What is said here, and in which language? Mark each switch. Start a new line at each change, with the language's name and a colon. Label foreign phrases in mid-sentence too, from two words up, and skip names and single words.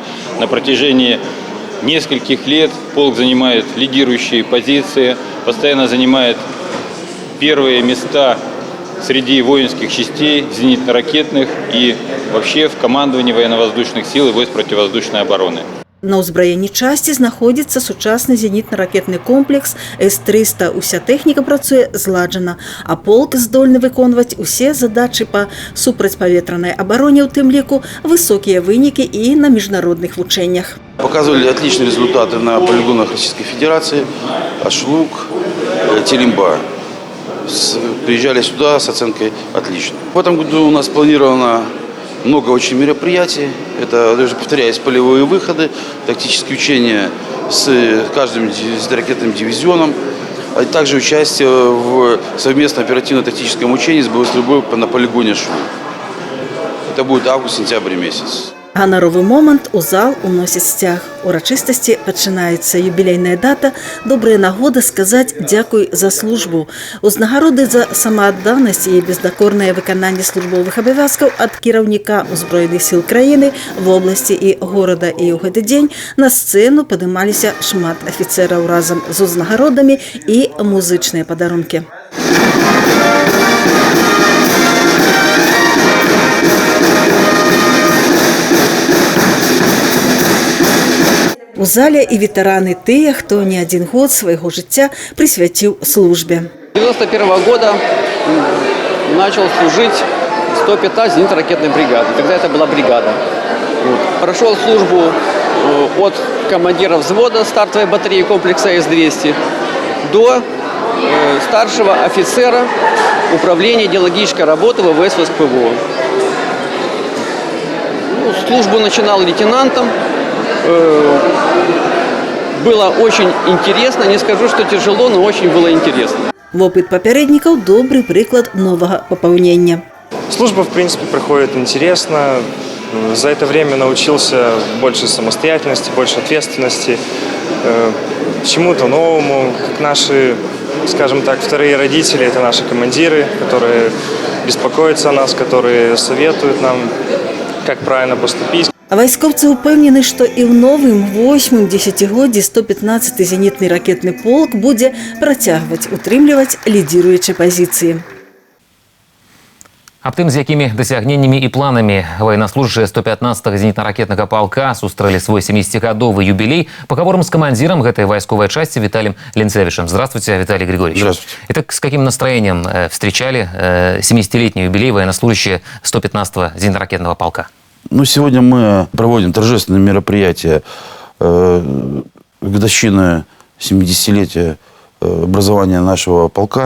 Russian: На протяжении нескольких лет полк занимает лидирующие позиции, постоянно занимает первые места среди воинских частей зенитно-ракетных и вообще в командовании военно-воздушных сил и войск противовоздушной обороны.
Belarusian: На ўзбраенні часці знаходзіцца сучасны зенітна-ракетны комплекс С-300. Уся тэхніка працуе зладжана, а полк здольны выконваць усе задачы па супрацьпаветранай абароне, у тым ліку высокія вынікі і на міжнародных вучэннях.
Russian: Показывали отличные результаты на полигонах Российской Федерации, Ашлук, Телимба. Приезжали сюда с оценкой «отлично». В этом году у нас планировано много очень мероприятий. Это, даже повторяюсь, полевые выходы, тактические учения с каждым ракетным дивизионом, а также участие в совместном оперативно-тактическом учении с боевой стрельбой на полигоне Шу. Это будет август-сентябрь месяц.
Belarusian: Ганаровы момант у зал уносіць сцяг. Урачыстасці пачынаецца юбілейная дата, добрая нагода сказаць дзякуй за службу. Узнагароды за самаадданасць і бездакорнае выкананне службовых абавязкаў ад кіраўніка ўзброеных сіл краіны, вобласці і горада. І ў гэты дзень на сцэну падымаліся шмат афіцэраў разам з узнагародамі і музычныя падарункі. У зале і ветэраны тыя, хто не один год свайго жыцця прысвяціў службе.
Russian: 1991 года начал служить 105-я зенитно-ракетной бригады. Тогда это была бригада. Прошел службу от командира взвода стартовой батареи комплекса С-200 до старшего офицера управления идеологической работы ВВС ВСПВО. Службу начинал лейтенантом. Было очень интересно, не скажу, что тяжело, но очень было интересно.
Belarusian: Вопыт папярэднікаў добрый прыклад новага папаўнення.
Russian: Служба, в принципе, проходит интересно. За это время научился больше самостоятельности, больше ответственности, чему-то новому. Как наши, скажем так, вторые родители, это наши командиры, которые беспокоятся о нас, которые советуют нам, как правильно поступить.
Belarusian: А вайскоўцы ўпэўнены, што і ў новым 8-м дзесяцігоддзі 115-й зенітны ракетны полк будзе працягваць утрымліваць лідзіруючыя пазіцыі. Аб тым, з якімі дасягненнямі і планамі военнослужащие 115-го зенітна-ракетнага полка сустрэлі свой 70-гадовы
Russian: юбилей, поговорим с командиром этой войсковой части Виталием Ленцевичем. Здравствуйте, Виталий Григорьевич. Здравствуйте. Итак, с каким настроением встречали 70-летний юбилей военнослужащие 115-го зенитно-ракетного полка? Ну, сегодня мы проводим торжественное мероприятие годовщины 70-летия образования нашего полка.